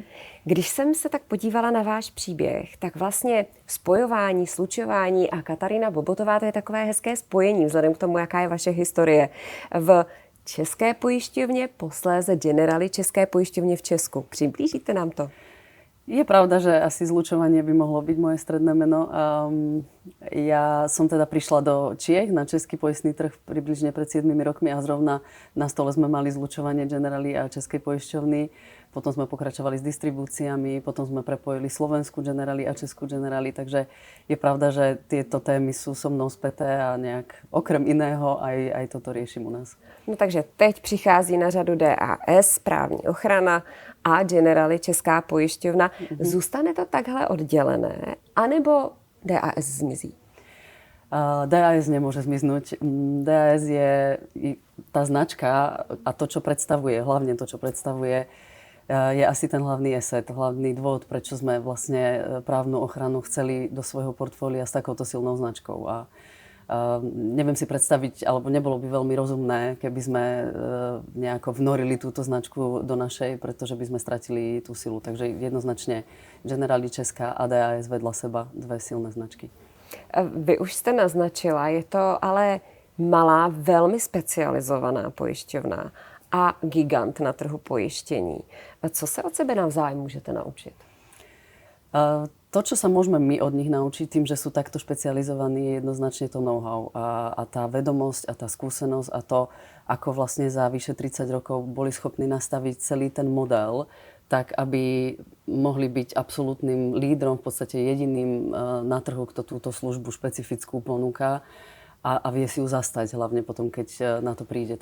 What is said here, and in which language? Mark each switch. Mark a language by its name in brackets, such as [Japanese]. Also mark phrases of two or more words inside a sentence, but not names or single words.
[Czech] Když jsem se tak podívala na váš příběh, tak vlastně spojování, slučování a Katarína Bobotová, to je takové hezké spojení, vzhledem k tomu, jaká je vaše historie v České pojišťovně, posléze Generali České pojišťovně v Česku. Přiblížíte nám to? [Slovak] Je pravda, že asi zlučovanie by mohlo byť moje stredné meno. Ja som teda prišla do Čiech na český poistný trh približne pred 7 rokmi a zrovna na stole sme mali zlučovanie Generali a Českej poisťovny. Potom sme pokračovali s distribúciami, potom sme prepojili Slovenskú Generali a Českú Generali, takže je pravda, že tieto témy sú so mnou späté a nejak okrem iného aj toto riešim u nás. [Czech] No takže teď přichází na řadu DAS, právní ochrana a Generali Česká pojišťovna. Zůstane to takhle oddělené, anebo DAS zmizí? [Slovak] DAS nemôže zmiznúť. DAS je tá značka a to, čo predstavuje, hlavne to, čo predstavuje, je asi ten hlavný asset, hlavný dôvod, prečo sme vlastne právnu ochranu chceli do svojho portfólia s takouto silnou značkou. A neviem si predstaviť, alebo nebolo by veľmi rozumné, keby sme nejako vnorili túto značku do našej, pretože by sme stratili tú silu. Takže jednoznačne Generali Česká a DAS vedľa seba dve silné značky. [Czech] Vy už jste naznačila, je to ale malá, velmi specializovaná pojišťovna a gigant na trhu pojištění. Co se od sebe navzájem můžete naučit? [Slovak] To, čo sa môžeme my od nich naučiť tým, že sú takto špecializovaní, je jednoznačne to know-how a tá vedomosť a tá skúsenosť a to, ako vlastne za vyše 30 rokov boli schopní nastaviť celý ten model, tak aby mohli byť absolútnym lídrom, v podstate jediným na trhu, kto túto službu špecifickú ponúka a vie si ju zastať, hlavne potom, keď na to príde.